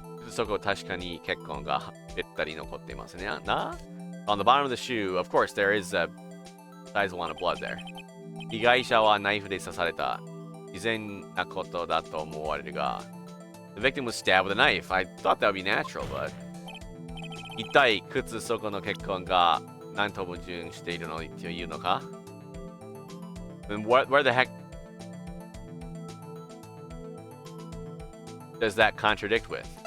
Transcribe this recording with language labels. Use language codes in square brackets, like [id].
[ja] そこ確かに血痕がべったり残っていますね。 [en] な On the bottom of the shoe, of course, there is a sizable amount of blood there. [ja] 被害者はナイフで刺された。自然なことだと思われるが。 [en] The victim was stabbed with a knife. I thought that would be natural, but... [ja] 一体、靴底の血痕が何と矛盾しているのというのか [en] And where the heck does that contradict with?